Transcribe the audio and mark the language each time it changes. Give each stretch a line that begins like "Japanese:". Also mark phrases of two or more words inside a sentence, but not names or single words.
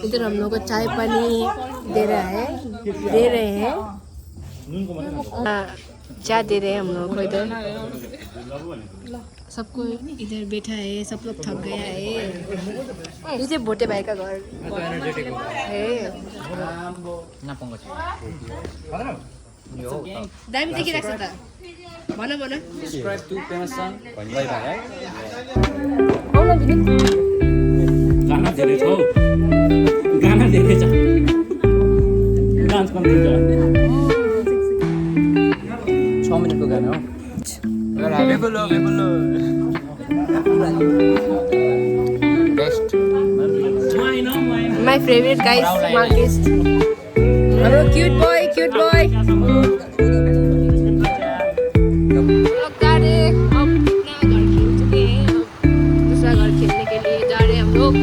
Hindi: इधर हम लोग को चाय पानी दे रहे हैं चाय दे रहे हैं हम लोग को। इधर सबको इधर बैठा है, सब लोग थक गया है। ये भोटे भाई का घर है।
Nepali: दामी देखिरहेको छ त भन भन।
English: Subscribe to Famous Son. Bye bye.
Nepali: आउन दिदी गाना धेरै छ हौ। गाना धेरै छ। डान्स कम्ती छ। 6 मिनेटको गाना हो। बेबुलो बेस्ट
English: my favorite guys मार्केस्ट। hello cute boy
Hindi: दूसरा घर खेलने के लिए जा रहे हैं हम लोग।